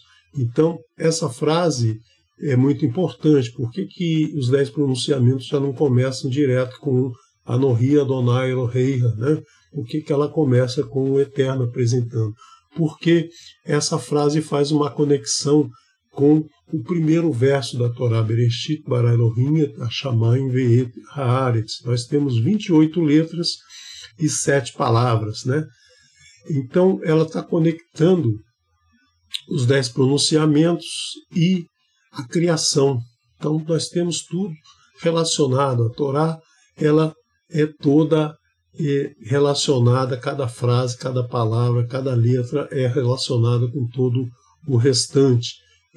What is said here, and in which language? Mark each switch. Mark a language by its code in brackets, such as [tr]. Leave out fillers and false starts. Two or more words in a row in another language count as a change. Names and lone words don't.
[pt] Então, essa frase é muito importante. Por que os 10 pronunciamentos já não começam direto com [he] אנכי אדני אלהיך, [pt] né? Por que ela começa com o Eterno apresentando? Porque essa frase faz uma conexão com o primeiro verso da Torá, [he] בראשית ברא אלהים את השמים ואת הארץ. [pt] Nós temos 28 letras e 7 palavras, né? Então, ela está conectando os 10 pronunciamentos e a criação. Então, nós temos tudo relacionado. A Torá, ela é toda relacionada, cada frase, cada palavra, cada letra é relacionada com todo o restante.